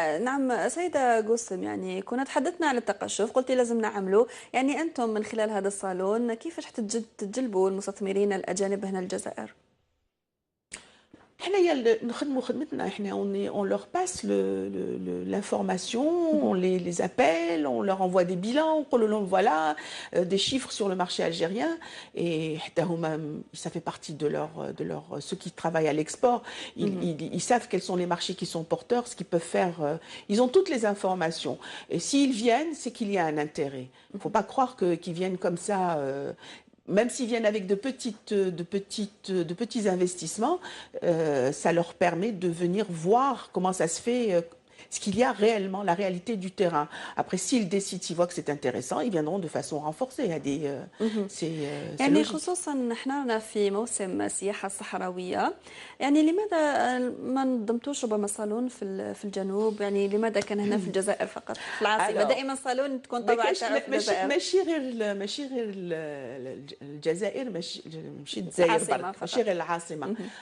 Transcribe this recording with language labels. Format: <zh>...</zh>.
<ar>نعم سيدة قسم، يعني كنا تحدثنا عن التقشف، قلتي لازم نعمله، يعني أنتم من خلال هذا الصالون كيفاش تجلبوا المستثمرين الأجانب هنا الجزائر؟ حنايا نخدموا خدمتنا احنا</ar> <fr>on leur passe l'information, on les appelle, on leur envoie des bilans, on leur voilà des chiffres sur le marché algérien et</fr> <ar>حتى هما</ar> <fr>ça fait partie de leur ceux qui travaillent à l'export, ils savent quels sont les marchés qui sont porteurs, ce qu'ils peuvent faire, ils ont toutes les informations et s'ils viennent, c'est qu'il y a un intérêt. Il ne faut pas croire qu'ils viennent comme ça même s'ils viennent avec de petits investissements, ça leur permet de venir voir comment ça se fait, ce qu'il y a réellement, la réalité du terrain. Après, s'ils décident, s'ils voient que c'est intéressant, ils viendront de façon renforcée. C'est</fr> <ar>يعني</ar> <fr>logique.</fr> <ar>خصوصا نحن في موسم السياحة الصحراوية، يعني لماذا ما نظمتوش ربما صالون في الجنوب؟ يعني لماذا كان هنا في الجزائر فقط في العاصمة؟ دائما صالون تكون طبعا في الجزائر. ماشي غير الجزائر، ماشي الجزائر برك، ماشي غير العاصمة.</ar>